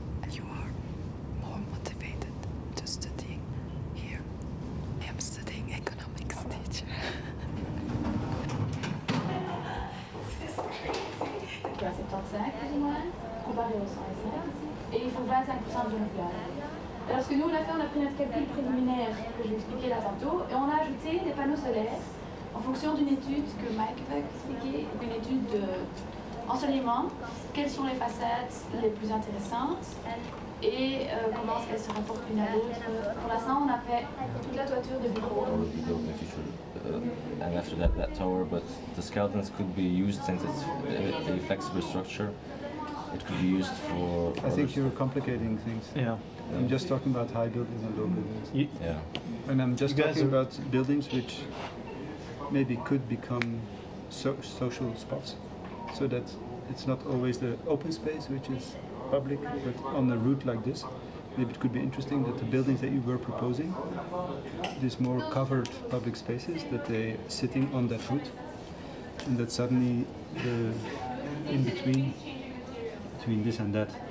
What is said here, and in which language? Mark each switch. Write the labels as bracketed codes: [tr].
[en] You are more motivated to studying here. I am studying economics, teacher. [fr] Il y a 75 plus ou moins, comparé au 105, et il faut 25% de renouvelable. Alors ce que nous on a fait, on a pris notre calcul préliminaire que je vais expliquer là tantôt, et on a ajouté des panneaux solaires en fonction d'une étude que Mike va expliquer, une étude d'ensoleillement, quelles sont les façades les plus intéressantes et comment elles se rapportent l'une à l'autre. Pour l'instant, on a fait toute la toiture de bureau. [en] And after that tower, but the skeletons could be used since it's a flexible structure. It could be used for... I think you're complicating things. Yeah. I'm just talking about high buildings and low buildings. Yeah. And I'm just talking about buildings which maybe could become social spots, so that it's not always the open space which is public, but on a route like this, maybe it could be interesting that the buildings that you were proposing, these more covered public spaces, that they're sitting on that route, and that suddenly the in between this and that.